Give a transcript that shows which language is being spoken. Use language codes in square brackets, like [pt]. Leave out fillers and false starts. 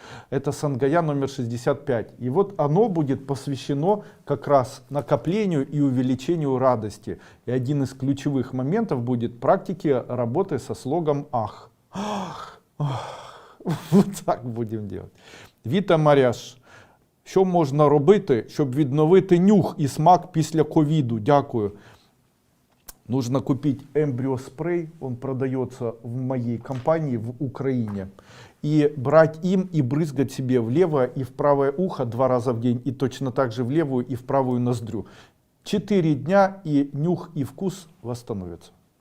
[ru] Это сангая номер 65. И вот оно будет посвящено как раз накоплению и увеличению радости. И один из ключевых моментов будет практики работы со слогом «ах». Вот так будем делать. Віта Маряш. [uk] Що можна робити, щоб відновити нюх і смак після ковіду? Дякую. [ru] Нужно купить эмбриоспрей, он продается в моей компании в Украине. И брать им и брызгать себе в левое и в правое ухо 2 раза в день. И точно так же в левую и в правую ноздрю. 4 дня и нюх и вкус восстановятся.